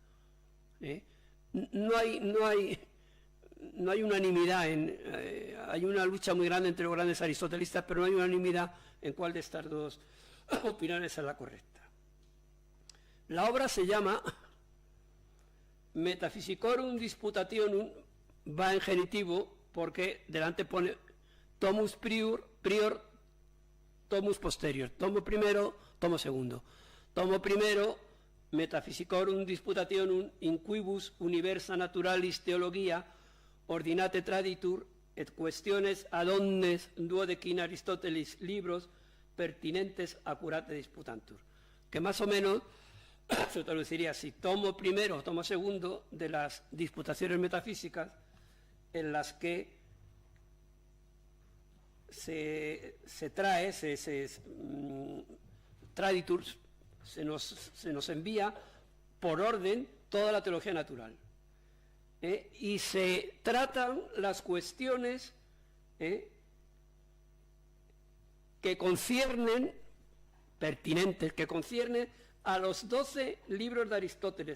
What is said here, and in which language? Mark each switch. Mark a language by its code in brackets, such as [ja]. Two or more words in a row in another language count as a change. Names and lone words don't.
[es] No hay unanimidad, hay una lucha muy grande entre los grandes aristotelistas, pero no hay unanimidad en cuál de estas dos opiniones es la correcta. La obra se llama Metaphysicorum Disputationum, va en genitivo porque delante pone [la] tomus prior, tomus posterior, [es] tomo primero, tomo segundo. Tomo primero, [la] Metaphysicorum Disputationum in quibus universa naturalis theologia ordinate traditur et questiones ad omnes duodecina Aristotelis libros pertinentes accurate disputantur, [es] que más o menos se traduciría así: tomo primero, tomo segundo de las disputaciones metafísicas, en las que se trae, traditurs, se nos envía por orden toda la teología natural, y se tratan las cuestiones que conciernen, pertinentes, que conciernen a los 12 libros de Aristóteles.